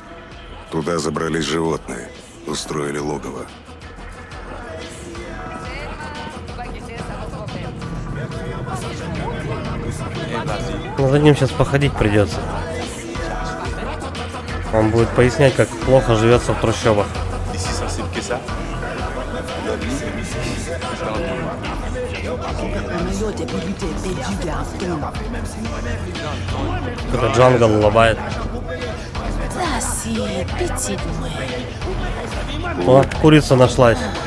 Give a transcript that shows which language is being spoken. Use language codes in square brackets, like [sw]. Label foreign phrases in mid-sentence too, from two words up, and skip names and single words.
[ru] Туда забрались животные. Устроили логово. Ну, за ним сейчас походить придется. Он будет пояснять, как плохо живется в трущобах. [fr] Si sensible que ça. [ru] Какой-то джангл лобает. О, курица нашлась.